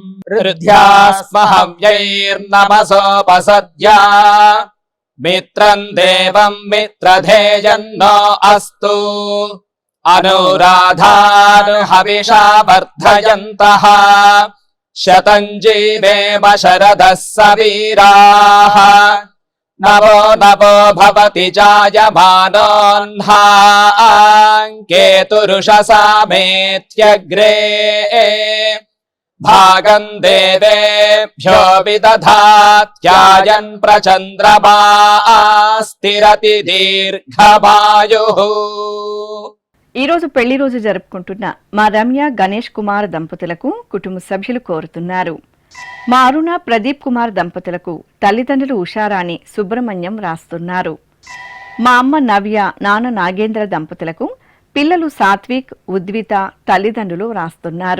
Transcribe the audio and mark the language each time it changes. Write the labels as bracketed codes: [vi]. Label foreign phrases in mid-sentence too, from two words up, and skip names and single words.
[sa] హృద్యాస్మహవ్యైర్నమసోపసద్యా మిత్రం దేవం మిత్రధేయన్నో అస్తు అనురాధాను హవిషా వర్ధయంతః శతం జీవేమ శరదః సవీరాః नवो नवो भवति जायमानोऽह्नाङ्केतुरुषसामेत्यग्रे भागं देवेभ्यो विदधात्यायन् प्रचन्द्रमा स्थिरति दीर्घमायुः। [te] ఈ రోజు పెళ్లి రోజు జరుపుకుంటున్న మా రమ్య గణేష్ కుమార్ దంపతులకు కుటుంబ సభ్యులు కోరుతున్నారు. మా అరుణ ప్రదీప్ కుమార్ దంపతులకు తల్లిదండ్రులు ఉషారాణి సుబ్రహ్మణ్యం రాస్తున్నారు. మా అమ్మ నవ్య నాన్న నాగేంద్ర దంపతులకు పిల్లలు సాత్విక్ ఉద్విత తల్లిదండ్రులు రాస్తున్నారు.